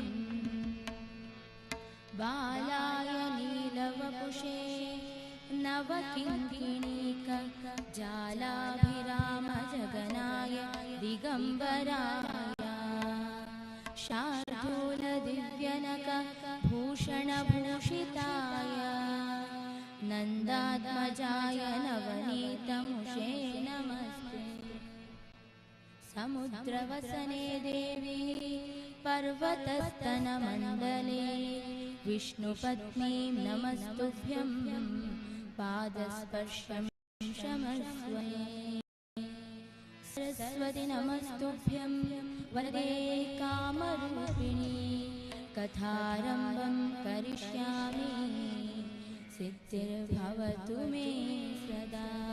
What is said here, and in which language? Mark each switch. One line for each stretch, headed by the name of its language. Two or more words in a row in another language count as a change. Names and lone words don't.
Sanskrit: ಬಾಲಾಯ ನೀಲವಪುಷೇ ನವಕಿಂಕಿಣೀಕ ಜಾಲಾಭಿರಾಮ ಜಗನಾಯ ದಿಗಂಬರಾಯ ಶಾರ್ದೂಲ ದಿವ್ಯನಕ ಭೂಷಣಭೂಷಿತಾಯ ನಂದಾತ್ಮಜಾಯ ನವನೀತಮುಷೇ ನಮಸ್ತೆ. समुद्रवसने देवी पर्वतस्तनमण्डले विष्णुपत्नीं नमस्तुभ्यं पादस्पर्शं क्षमस्व. सरस्वती नमस्तुभ्यं वरदे कामरूपिणी कथारम्भं करिष्यामि सिद्धिर्भवतु मे सदा.